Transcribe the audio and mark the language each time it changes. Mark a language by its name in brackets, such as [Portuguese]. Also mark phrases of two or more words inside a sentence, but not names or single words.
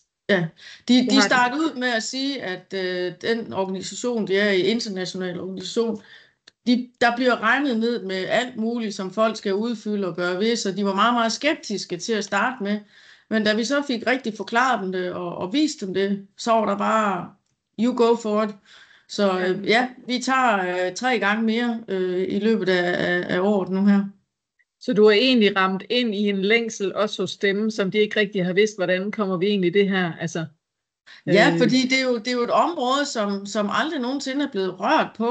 [Danish] Ja, de startede ud med at sige, at den organisation, det er en international organisation, der bliver regnet ned med alt muligt, som folk skal udfylde og gøre ved, så de var meget, meget skeptiske til at starte med. Men da vi så fik rigtig forklaret dem det og vist dem det, så var der bare, [English] you go for it. [Danish] Så vi tager 3 gange mere i løbet af året nu her. Så du har egentlig ramt ind i en længsel også hos dem, som de ikke rigtig har vidst, hvordan kommer vi egentlig det her? Altså, ja, fordi det er jo et område, som aldrig nogensinde er blevet rørt på.